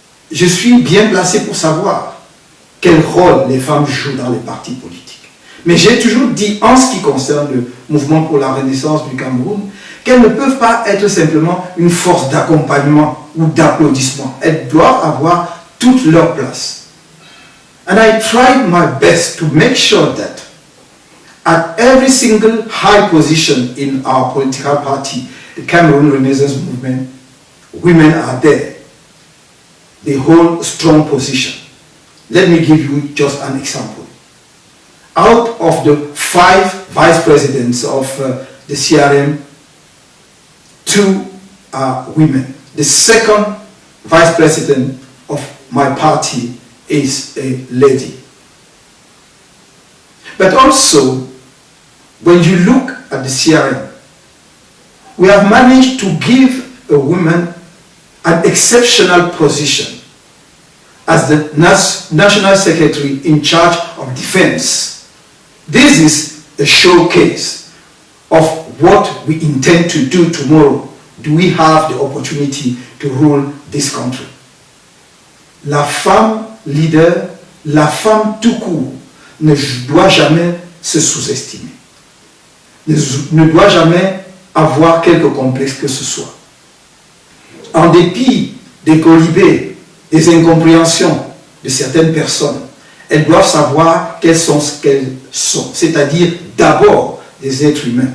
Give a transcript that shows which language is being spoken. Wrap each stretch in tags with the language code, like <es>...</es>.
<fr>Je suis bien placé pour savoir quel rôle les femmes jouent dans les partis politiques. Mais j'ai toujours dit, en ce qui concerne le mouvement pour la renaissance du Cameroun, qu'elles ne peuvent pas être simplement une force d'accompagnement ou d'applaudissement. Elles doivent avoir toute leur place.</fr> <en>And I tried my best to make sure that at every single high position in our political party, the Cameroon Renaissance Movement, women are there. They hold strong position. Let me give you just an example. Out of the 5 vice presidents of the CRM, 2 are women. The second vice president of my party is a lady. But also, when you look at the CRM, we have managed to give a woman an exceptional position as the National Secretary in charge of defense. This is a showcase of what we intend to do tomorrow. Do we have the opportunity to rule this country?</en> <fr>La femme leader, la femme tout court, ne doit jamais se sous-estimer. Ne doit jamais avoir quelque complexe que ce soit. En dépit des colibés, des incompréhensions de certaines personnes, elles doivent savoir qu'elles sont ce qu'elles sont, c'est-à-dire d'abord des êtres humains.</fr>